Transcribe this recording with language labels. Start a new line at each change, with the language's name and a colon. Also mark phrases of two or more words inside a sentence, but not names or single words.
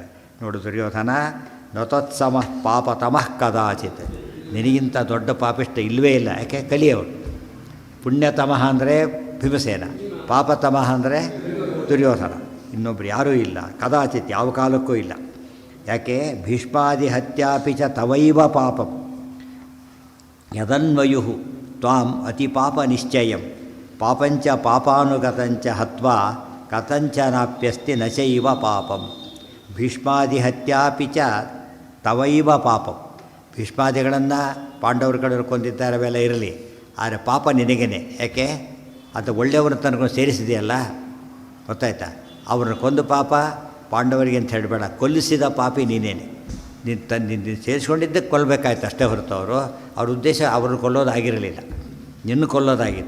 Sanskrit: ನೋಡು ದುರ್ಯೋಧನ, ನತತ್ಸಮಃ ಪಾಪತಮಃ ಕದಾಚಿತ್.
Kannada: ನಿನಗಿಂತ ದೊಡ್ಡ ಪಾಪಿಷ್ಟ ಇಲ್ಲವೇ ಇಲ್ಲ. ಯಾಕೆ? ಕಲಿಯವರು. ಪುಣ್ಯತಮಃ ಅಂದರೆ ಭೀಮಸೇನ, ಪಾಪತಮಃ ಅಂದರೆ ದುರ್ಯೋಧನ. ಇನ್ನೊಬ್ರು ಯಾರೂ ಇಲ್ಲ. ಕದಾಚಿತ್, ಯಾವ ಕಾಲಕ್ಕೂ ಇಲ್ಲ. ಯಾಕೆ?
Sanskrit: ಭೀಷ್ಮಾದಿ ಹತ್ಯಾಪಿ ಚ ತವೈವ ಪಾಪಂ ಯದನ್ವಯು ತ್ವಾಂ ಅತಿ ಪಾಪ ನಿಶ್ಚಯಂ ಪಾಪಂಚ ಪಾಪಾನುಗತಂಚ ಹತ್ವಾ ಕಥಂಚನಾಪ್ಯಸ್ತಿ ನಚೈವ ಪಾಪಂ. ಭೀಷ್ಮಾದಿ ಹತ್ಯಾಪಿ ಚ ತವೈವ ಪಾಪಂ.
Kannada: ಭೀಷ್ಮಾದಿಗಳನ್ನು ಪಾಂಡವರು ಕಡೆಯವರು ಕೊಂದಿದ್ದಾರೆ, ಅವೆಲ್ಲ ಇರಲಿ, ಆದರೆ ಪಾಪ ನಿನಗೇನೆ. ಯಾಕೆ? ಅದು ಒಳ್ಳೆಯವ್ರನ್ನ ತನಕೊಂಡು ಸೇರಿಸಿದೆಯಲ್ಲ, ಗೊತ್ತಾಯ್ತಾ? ಅವ್ರನ್ನ ಕೊಂದು ಪಾಪ ಪಾಂಡವರಿಗೆ ಅಂತ ಹೇಳಬೇಡ, ಕೊಲ್ಲಿಸಿದ ಪಾಪಿ ನೀನೇನೆ. ನೀನು ಸೇರಿಸ್ಕೊಂಡಿದ್ದಕ್ಕೆ ಕೊಲ್ಲಬೇಕಾಯ್ತು ಅಷ್ಟೇ ಹೊರತು ಅವ್ರ ಉದ್ದೇಶ ಅವ್ರನ್ನ ಕೊಲ್ಲೋದಾಗಿರಲಿಲ್ಲ, ನಿನ್ನ ಕೊಲ್ಲೋದಾಗಿತ್ತು.